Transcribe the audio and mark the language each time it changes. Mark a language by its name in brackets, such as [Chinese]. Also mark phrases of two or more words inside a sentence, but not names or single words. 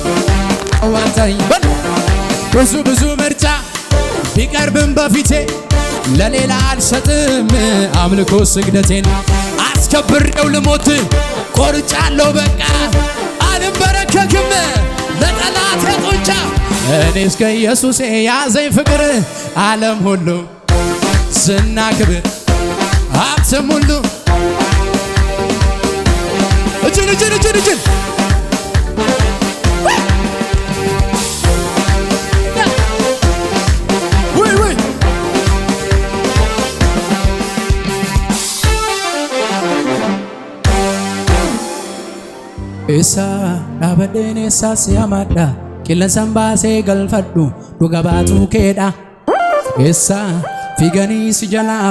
[Amharic] አዋጣኝ ብዙ ምርጫ ቢቀርብም በፊቴ ለሌላ አልሰጥም አምልኮ ስግደቴን አስከብሬው ልሞት ቆርጫለሁ በቃ አልበረከክም ለጠላት ጡንቻ እኔ እስከ ኢየሱስ ያዘኝ ፍቅር ዓለም ሁሉ ዝና ክብር ሀብትም ሁሉ [Oromo] እጅን Esa dhaabadheen eessaas yaamaadha qilleensaan baasee galfadhu dhuga baatu keedha Esa fiiganii si jalaa